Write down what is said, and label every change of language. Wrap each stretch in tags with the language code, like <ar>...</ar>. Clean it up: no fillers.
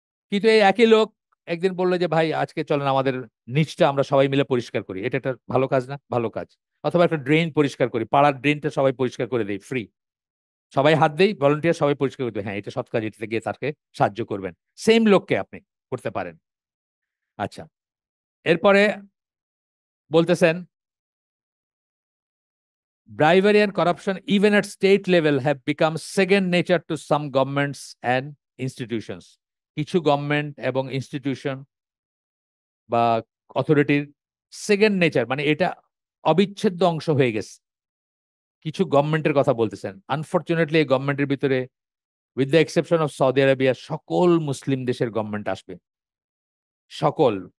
<bn>কিন্তু এই একই লোক একদিন বললো যে ভাই আজকে চলেন আমাদের নিচটা আমরা সবাই মিলে পরিষ্কার করি, এটা একটা ভালো কাজ না? ভালো কাজ। অথবা একটা ড্রেন পরিষ্কার করি, পাড়ার ড্রেনটা সবাই পরিষ্কার করে দেই, ফ্রি, সবাই হাত দেই, ভলেন্টিয়ার, সবাই পরিষ্কার করে দেয়, হ্যাঁ এটা সৎ কাজ, এটাতে গিয়ে তাকে সাহায্য করবেন। সেম লোককে আপনি করতে পারেন। আচ্ছা, এরপরে বলতেছেন,</bn> <en>bribery and corruption, even at state level, have become second nature to some governments and institutions.</en> <bn>কিছু গভর্নমেন্ট এবং ইনস্টিটিউশন বা অথরিটির সেকেন্ড নেচার, মানে এটা অবিচ্ছেদ্য অংশ হয়ে গেছে। কিছু গভর্নমেন্টের কথা বলতেছেন, আনফরচুনেটলি এই গভর্নমেন্টের ভিতরে,</bn> <en>with the exception of</en> <bn>Saudi Arabia, সকল মুসলিম দেশের গভর্নমেন্ট আসবে, সকল।</bn>